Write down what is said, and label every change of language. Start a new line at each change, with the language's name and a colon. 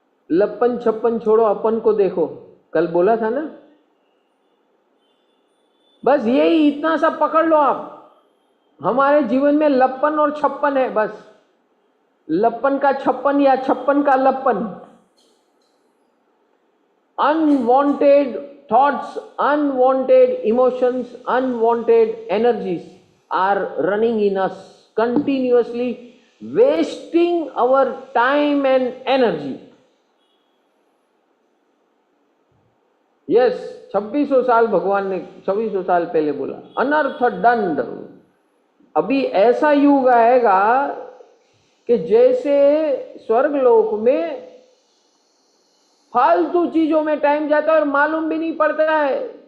Hindi: लप्पन छप्पन छोड़ो, अपन को देखो, कल बोला था ना। बस यही इतना सा पकड़ लो आप। हमारे जीवन में लप्पन और छप्पन है, बस लप्पन का छप्पन या छप्पन का Lappan.
English: Unwanted thoughts, unwanted emotions, unwanted energies are running in us continuously, wasting our time and energy.
Hindi: Yes, 2600 साल भगवान ने 2600 साल पहले बोला, अनर्थ दंड। अभी ऐसा युग आएगा कि जैसे स्वर्गलोक में फालतू चीजों में टाइम जाता है और मालूम भी नहीं पड़ता है।